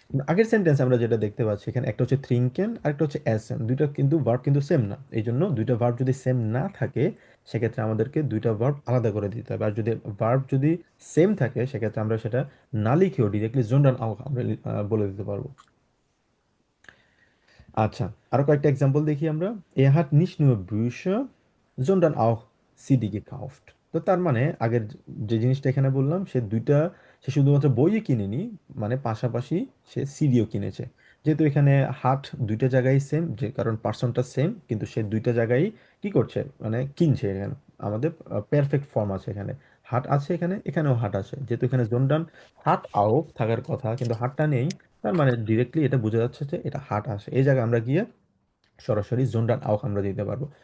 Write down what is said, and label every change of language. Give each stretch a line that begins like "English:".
Bangla: আগের সেন্টেন্স আমরা যেটা দেখতে পাচ্ছি এখানে, একটা হচ্ছে থ্রিঙ্কেন আর একটা হচ্ছে অ্যাসেন, দুইটা কিন্তু ভার্ব কিন্তু সেম না, এই জন্য দুইটা ভার্ব যদি সেম না থাকে সেক্ষেত্রে আমাদেরকে দুইটা ভার্ব আলাদা করে দিতে হবে, আর যদি ভার্ব যদি সেম থাকে সেক্ষেত্রে আমরা সেটা না লিখেও ডিরেক্টলি জোনডান আউক আমরা বলে দিতে পারবো। আচ্ছা, আরো কয়েকটা এক্সাম্পল দেখি আমরা।
German: Er hat nicht nur Bücher, sondern auch CD gekauft।
Bangla: তো তার মানে আগের যে জিনিসটা এখানে বললাম, সে শুধুমাত্র বইই কিনেনি, মানে পাশাপাশি সে সিডিও কিনেছে। যেহেতু এখানে হাট দুইটা জায়গায় সেম, যে কারণ পার্সনটা সেম, কিন্তু সে দুইটা জায়গায় কি করছে, মানে কিনছে। এখানে আমাদের পারফেক্ট ফর্ম আছে, এখানে হাট আছে, এখানে এখানেও হাট আছে, যেহেতু এখানে জোনডান হাট আও থাকার কথা কিন্তু হাটটা নেই, তার মানে ডিরেক্টলি এটা বোঝা যাচ্ছে যে এটা হাট আসে, এই জায়গায় আমরা গিয়ে সরাসরি জোনডান আউক আমরা দিতে পারবো।